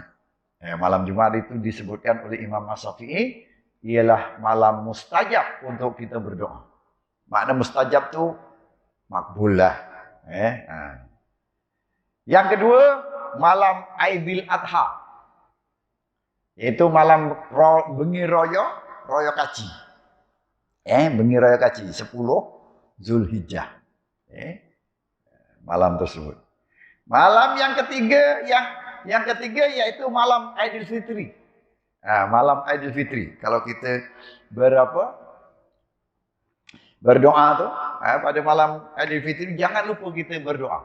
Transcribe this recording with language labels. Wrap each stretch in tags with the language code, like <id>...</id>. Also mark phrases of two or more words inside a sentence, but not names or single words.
<ms>Malam Jumaat itu disebutkan oleh Imam Asy-Syafi'i ialah malam mustajab untuk kita berdoa. Makna mustajab tu makbul lah. Yang kedua, malam Aidil Adha. Iaitu malam</ms> <jv>bengi raya kaji. Bengi raya kaji 10 Zulhijjah.</jv> <ms>Malam tersebut. Malam yang ketiga yaitu malam Aidil Fitri. Malam Aidil Fitri. Kalau kita berdoa tu pada malam Aidil Fitri, jangan lupa kita berdoa.</ms>